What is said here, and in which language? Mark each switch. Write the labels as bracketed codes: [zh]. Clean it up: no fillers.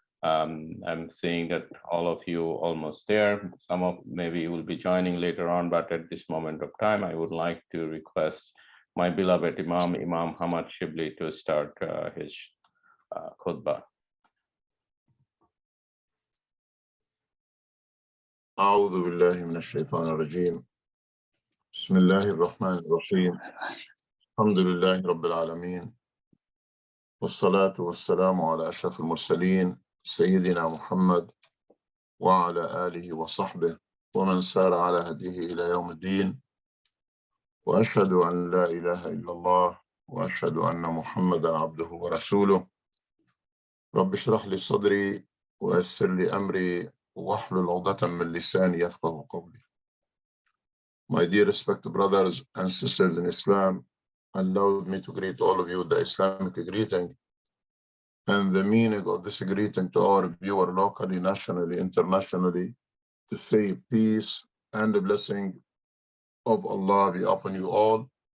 [en] I'm seeing that all of you almost there. Some of maybe will be joining later on, but at this moment of time, I would like to request my beloved Imam Hamad Cebli to start his khutbah. [ar] أعوذ بالله من الشيطان الرجيم بسم الله الرحمن الرحيم الحمد لله رب العالمين والصلاة والسلام على أشرف المرسلين سيدنا محمد وعلى آله وصحبه ومن سار على هديه إلى يوم الدين وأشهد أن لا إله إلا الله وأشهد أن محمدا عبده ورسوله رب اشرح لي صدري ويسر لي أمري واحلل عقدة من لساني يفقهوا قولي. [en] My dear respected brothers and sisters in Islam, allow me to greet all of you with the Islamic greeting and the meaning of this greeting to our viewer locally, nationally, internationally, to say peace and the blessing of Allah be upon you all.